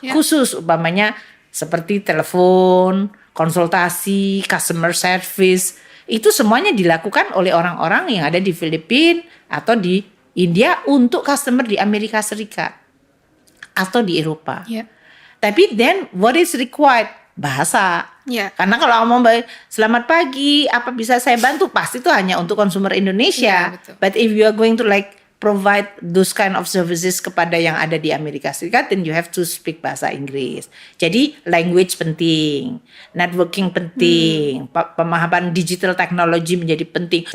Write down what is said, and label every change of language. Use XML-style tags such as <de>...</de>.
<id>Khusus umpamanya seperti telepon, konsultasi, customer service, itu semuanya dilakukan oleh orang-orang yang ada di Filipina atau di India untuk customer di Amerika Serikat atau di Eropa.</id> <en>Tapi then what is required?</en> <id>Bahasa. Karena kalau ngomong selamat pagi, apa bisa saya bantu? Pasti itu hanya untuk konsumer Indonesia.</id> <en>But if you are going to provide those kind of services</en> <id>kepada yang ada di Amerika Serikat,</id> <en>then you have to speak</en> <id>bahasa Inggris. Jadi language penting, networking penting, pemahaman digital technology menjadi penting.</id>